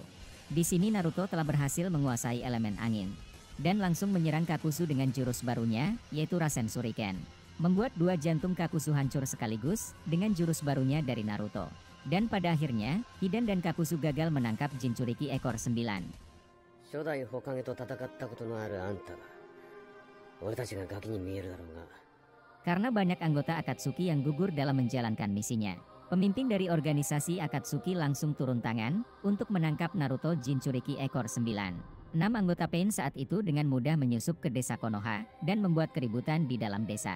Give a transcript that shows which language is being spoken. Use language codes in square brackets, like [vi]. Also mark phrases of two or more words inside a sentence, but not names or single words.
[id] Di sini Naruto telah berhasil menguasai elemen angin dan langsung menyerang Kakuzu dengan jurus barunya, yaitu Rasen Shuriken. Membuat dua jantung Kakuzu hancur sekaligus dengan jurus barunya dari Naruto. Dan pada akhirnya, Hidan dan Kakuzu gagal menangkap Jinchuriki ekor 9. [ja] 初代火影と戦ったことのあるあんたは俺たちがガキに見えるだろうが [id] Karena banyak anggota Akatsuki yang gugur dalam menjalankan misinya, pemimpin dari organisasi Akatsuki langsung turun tangan untuk menangkap Naruto Jinchuriki ekor 9. 6 anggota Pain saat itu dengan mudah menyusup ke desa Konoha dan membuat keributan di dalam desa.